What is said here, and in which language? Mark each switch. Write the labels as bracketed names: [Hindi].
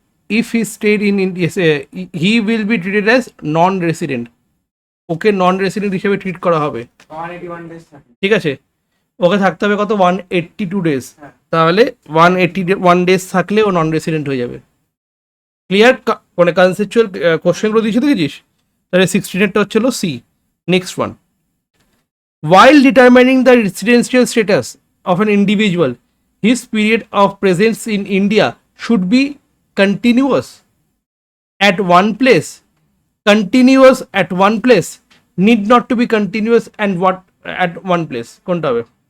[English] If he stayed in India, he will be treated as non-resident. [Bangla] Okay non-resident হিসেবে treat করা হবে, 181 days থাকে। ঠিক আছে? ওকে থাকতে হবে কত? 182 ডেজ। হ্যাঁ। তাহলে 181 ডেজ থাকলে ও নন রেসিডেন্ট হয়ে যাবে। ক্লিয়ার? মানে কনসেপচুয়াল কোশ্চেনগুলো দিয়েছি দেখেছিস? তাহলে 16টা হচ্ছিল C. [English] next one, while determining the residential status of an individual, his period of presence in India should be continuous at one place, continuous at one place, need not to be continuous and what at one place, [Bangla] কোনটা হবে?